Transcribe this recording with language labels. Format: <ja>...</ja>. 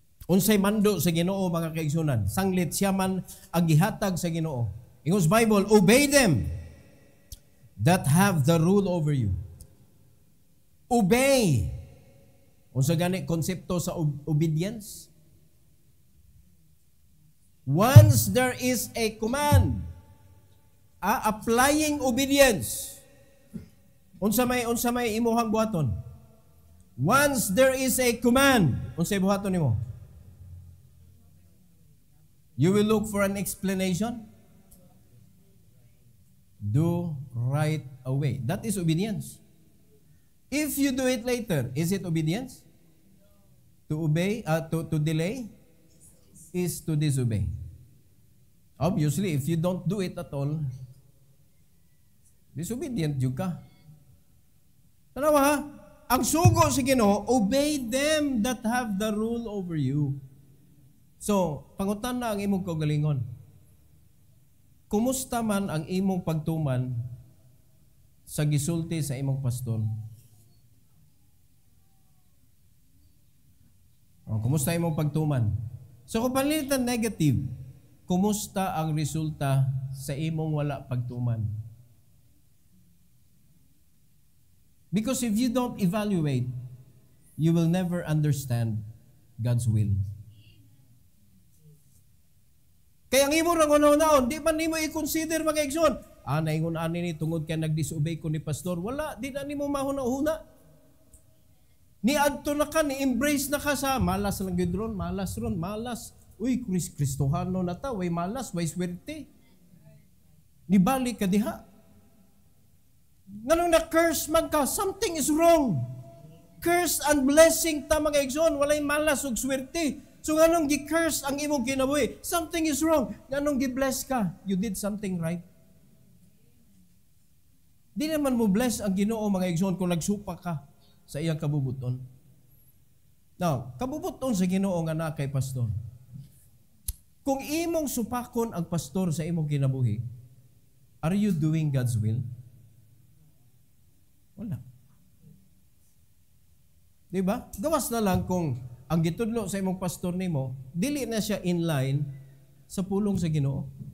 <ceb>Unsay mando sa Ginoo mga kaigsunan, sanglit siya man ang gihatag sa Ginoo.</ceb> <en>Ingos Bible, obey them that have the rule over you. Obey.</en> <ceb>Unsa gani konsepto sa obedience?</ceb> <en>Once there is a command, applying obedience.</en> <ceb>Unsa may imuhang buhaton?</ceb> <en>Once there is a command,</en> <ceb>unsay buhaton nimo?</ceb> <en>You will look for an explanation. Do right away. That is obedience. If you do it later, is it obedience? To obey, to delay is to disobey. Obviously, if you don't do it at all, disobedient</en> <ceb>yung ka. Tanawa ha? Ang sugo sa Ginoo,</ceb> <en>obey them that have the rule over you.</en> <ceb>So, pangutan na ang imong kaugalingon. Kumusta man ang imong pagtuman sa gisulti sa imong pastor? Kumusta imong pagtuman? So, kung palitan negative, kumusta ang resulta sa imong wala pagtuman?</ceb> <en>Because if you don't evaluate, you will never understand God's will.</en> <ceb>Kaya ang imo rang unaw-unaon, di man nimo i-consider mga igsoon. Naingon ani ni tungod kay nag-disobey ko ni pastor. Wala, di na nimo mahuna-huna. Ni adto na ka, ni embrace na ka sa malas lang gyud ron, malas ron, malas. Uy, Kristohano na ta, way malas, way swerte. Ni balik ka diha. Nganong na-curse man ka,</ceb> <en>something is wrong.</en> <ceb>Curse and blessing ta mga igsoon, walay malas ug swerte. So nganong gi-curse ang imong kinabuhi?</ceb> <en>Something is wrong.</en> <ceb>Nganong gi-bless ka?</ceb> <en>You did something right.</en> <ceb>Di naman mo bless ang Ginoo mga igsoon kung nagsupa ka sa iyang kabubuton. Now, kabubuton sa Ginoo nga na kay pastor. Kung imong supakon ang pastor sa imong kinabuhi,</ceb> <en>are you doing God's will?</en> <ceb>Wala. Diba? Gawas na lang kung ang gitudlo sa imong pastor nimo, dili na siya in line sa pulong sa Ginoo.</ceb>